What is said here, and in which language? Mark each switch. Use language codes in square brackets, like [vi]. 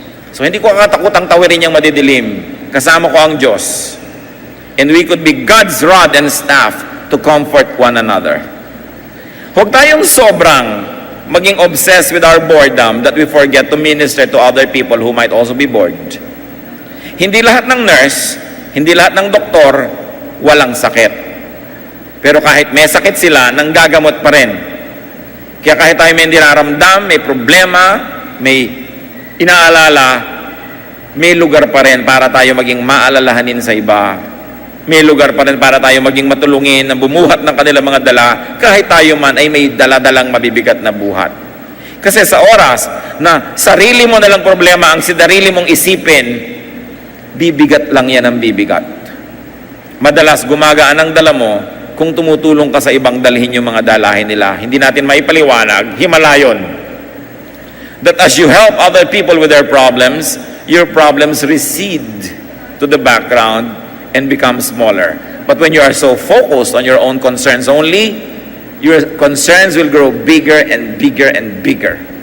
[tl] So hindi ko katakutang tawirin yung madidilim. Kasama ko ang Diyos. [en] And we could be God's rod and staff to comfort one another. [tl] Huwag tayong sobrang maging [en] obsessed with our boredom that we forget to minister to other people who might also be bored. [tl] Hindi lahat ng nurse, hindi lahat ng doktor, walang sakit. Pero kahit may sakit sila, nanggagamot pa rin. Kaya kahit tayo may niraramdam, may problema, may inaalala, may lugar pa rin para tayo maging maalalahanin sa iba. May lugar pa rin para tayo maging matulungin na bumuhat ng kanilang mga dala, kahit tayo man ay may dala-dalang mabibigat na buhat. Kasi sa oras na sarili mo na lang problema ang sinarili mong isipin, bibigat lang yan ang bibigat. Madalas gumagaan ang dala mo kung tumutulong ka sa ibang dalhin yung mga dalahin nila. Hindi natin maipaliwanag, himala yun. [en] That as you help other people with their problems, your problems recede to the background and become smaller. But when you are so focused on your own concerns only, your concerns will grow bigger and bigger and bigger.